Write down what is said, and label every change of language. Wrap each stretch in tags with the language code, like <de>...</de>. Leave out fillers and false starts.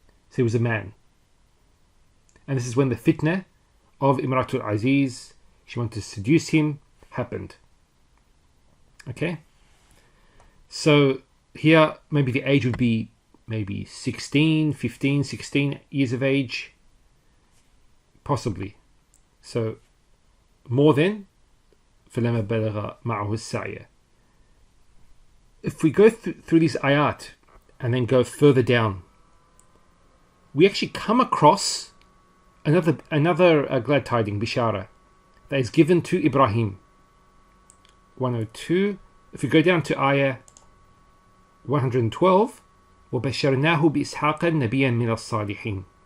<en>So he was a man. And this is when the fitna of Imratul Aziz, she wanted to seduce him, happened. Okay? So here, maybe the age would be maybe 15, 16 years of age. Possibly. So, more than</en> <ar>فَلَمَا بَلَغَ مَعَهُ السَّعْيَ.</ar> <en>If we go through these ayat and then go further down, we actually come across another glad tiding, bishara, that is given to Ibrahim. 102. If we go down to ayah 112,</en> <ar>وَبَشَّرْنَاهُ بِإِسْحَاقَ نَبِيًّا مِنَ الصَّالِحِينَ.</ar>